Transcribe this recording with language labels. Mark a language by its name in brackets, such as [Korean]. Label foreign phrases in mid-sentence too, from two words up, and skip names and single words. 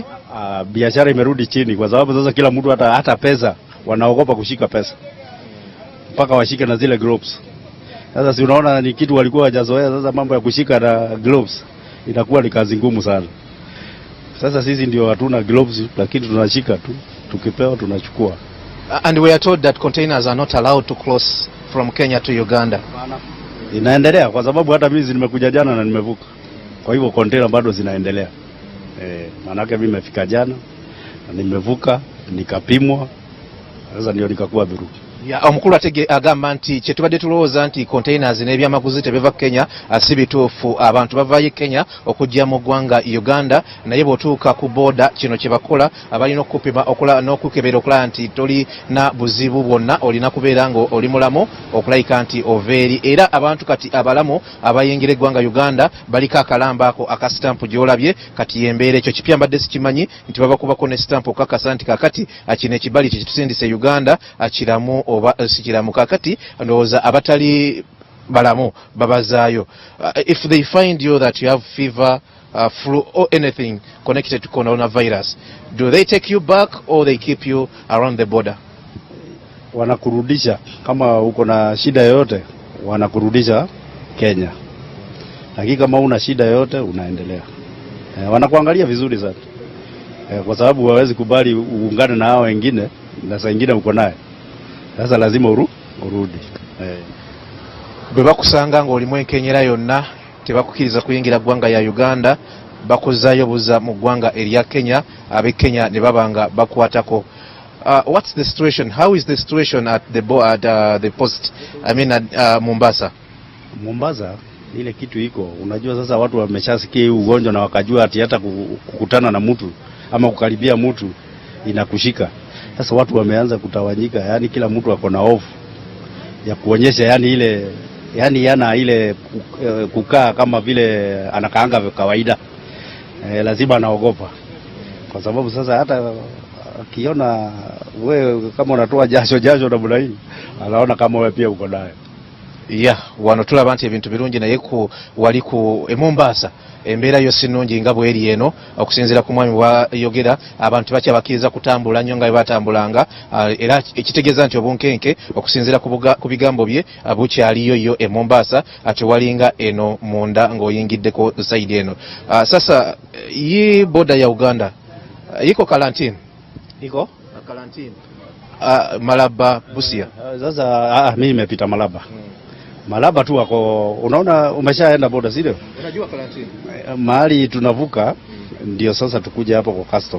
[Swahili] biashara imerudi chini kwa sababu sasa kila mtu hata pesa wanaogopa kushika pesa. Mpaka washike na zile gloves. Sasa si unaona ni kitu walikuwa hawajazoea, sasa mambo ya kushika na gloves inakuwa ni kazi ngumu sana. Sasa sisi ndio hatuna gloves, lakini tunashika tu, tukipewa tunachukua. [English] And we are told that containers are not allowed to cross from Kenya to Uganda. [Swahili] Inaendelea kwa sababu hata mimi nimekuja jana na nimevuka. Kwa hivyo container bado zinaendelea. Maana mimi nimefika jana na nimevuka, nikapimwa. Sasa ndio nikakuwa dhuru. [Ganda] Ya omukulu agamba nti kyetubadde tulowooza nti containers n'ebyamaguzi tebeva Kenya si bituufu. Abantu bavaayo Kenya okujja mu ggwanga Uganda, naye bw'otuuka ku boda kino kye bakola abalina okupima n'okukebera okulaba nti tolina buzibu bwonna, olina kubeera nga oli mulamu okulayika nti oveeri. Era abantu kati abalamu abayingira eggwanga Uganda baliko akalamba ako akasitampu gy'olabye, kati yembeera ekyo kipya mbadde sikimanyi nti babakubako ne sitampu okakasa nti kakati kino ekibali kyekitusindise Uganda kiramu oba sikiramu. Kakati ndowooza abatali balamu babazaayo. [English] If they find you that you have fever, flu or anything connected to coronavirus, do they take you back or they keep you around the border? [Swahili] Wanakurudisha kama uko na shida yoyote, wanakurudisha Kenya. Lakini kama una shida yoyote unaendelea. Wanakuangalia vizuri sana. Kwa sababu hawezi kubali uungane na hao wengine na saa nyingine uko naye. Sasa lazima urudi. [Ganda] Bwe bakusanga nga oli mwenkenyera yonna tebakukiriza kuyingira ggwanga ya Uganda, bakuzaayo buza mu ggwanga erya Kenya, ab'e Kenya ne babanga bakwatako. [English] What's the situation? How is the situation at the post? I mean at Mombasa. [Swahili] Mombasa ile kitu iko, unajua sasa watu wameshasikia hii ugonjwa na wakajua ati hata kukutana na mtu ama kukaribia mtu inakushika. Sasa watu wameanza kutawanyika, yani kila mtu ako na hofu ya kuonyesha yani ile kukaa kama vile anakaanga kawaida. Lazima anaogopa. Kwa sababu sasa hata akiona wewe kama unatoa jasho namna hii, anaona kama wewe pia uko naye. [Ganda] Wano tulaba nti ebintu birungi naye wali ku Mombasa embeera yo sinungi nga bweri eno, okusinziira ku mwami bwayogera abantu bakyabakiriza kutambula nnyo nga bwe batambulanga, era ekitegeeza nti obunkenke okusinziira ku bigambo bye bukyaliyo yo e Mombasa ate walinga eno munda ng'oyingiddeko saidi eno. [Swahili] Sasa yi boda ya Uganda iko karantini? Iko karantini Malaba, Busia. Sasa mimi nimepita Malaba. Malaba tu wako, unaona umeshaenda boda sio? Unajua karantini. Mahali tunavuka ndio sasa tukuja hapo kwa custom.